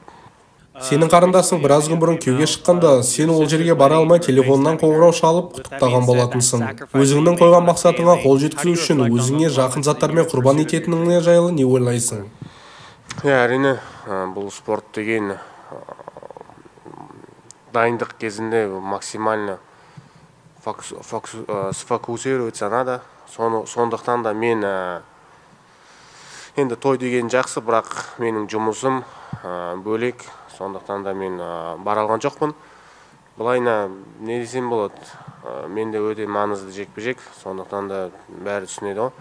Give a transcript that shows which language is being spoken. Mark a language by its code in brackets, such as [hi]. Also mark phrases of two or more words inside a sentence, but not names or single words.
[kk] Сенің қарындасың біраз күн бұрын күйеуге шыққанда, сен ол жерге бара алмай телефоннан қоңырау шалып құттықтаған болатынсың. Өзіңнің қойған мақсатыңа қол жеткізу үшін өзіңе жақын заттармен құрбан ететініңе жайлы не ойлайсың? Әрине, бұл спорт деген дайындық кезінде [ru] максимально сфокусироваться надо. [kk] Сондықтан да мен енді той деген жақсы, бірақ менің жұмысым бөлек, сондықтан да мен бара алған жоқпын. Бұлайына не десем болады, менде өте маңызды жекпе-жек, сондықтан да бәрі түсінеді ғой.